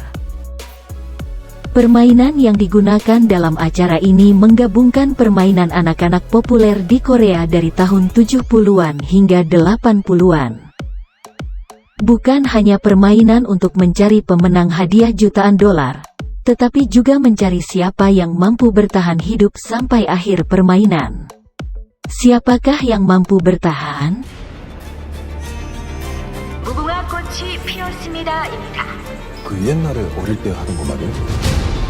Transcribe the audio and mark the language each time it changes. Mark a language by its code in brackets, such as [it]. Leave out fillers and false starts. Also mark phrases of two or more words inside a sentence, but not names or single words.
[id] Permainan yang digunakan dalam acara ini menggabungkan permainan anak-anak populer di Korea dari tahun 70-an hingga 80-an. Bukan hanya permainan untuk mencari pemenang hadiah jutaan dolar, tetapi juga mencari siapa yang mampu bertahan hidup sampai akhir permainan. Siapakah yang mampu bertahan? [ko] 무궁화 꽃이 피었습니다입니다. 그 옛날에 어릴 때 하던 거 말이야?